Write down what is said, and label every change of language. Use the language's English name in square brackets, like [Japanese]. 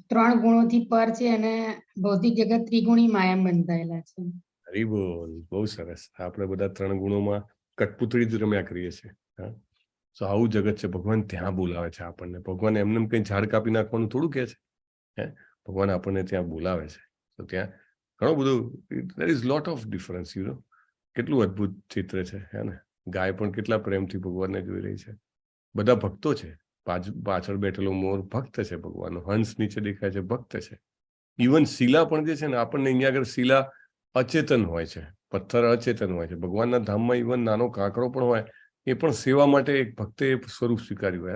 [Gujarati] 3 ગુણોથી પર છે અને ભૌતિક જગત ત્રિગુણી માયા બંધાયેલા છે. હરી બોલ, બહુ સરસ. આપણે બધા 3 ગુણોમાં કઠપૂતળી જ રમ્યા કરીએ છીએ. તો આવું જગત છે. ભગવાન ત્યાં બોલાવે છે આપણને. ભગવાન એમને કઈ ઝાડ કાપી નાખવાનું થોડું કહે છે. ભગવાન આપણને ત્યાં બોલાવે છે. તો ત્યાં ઘણું બધું, [English] there is lot of difference, you know. [Gujarati] કેટલું અદ્ભુત ચિત્ર છે, હે ને. ગાય પણ કેટલા પ્રેમથી ભગવાનને જોઈ રહી છે. બધા ભક્તો છે. પાછળ બેઠેલો મોર ભક્ત છે ભગવાનનો. હંસ નીચે દેખાય છે, ભક્ત છે. ઇવન શિલા પણ જે છે ને, આપણને અહીંયા આગળ શિલા અચેતન હોય છે, પથ્થર અચેતન હોય છે. ભગવાનના ધામમાં ઇવન નાનો કાંકરો પણ હોય, એ પણ સેવા માટે એક ભક્તે સ્વરૂપ સ્વીકાર્યું હોય.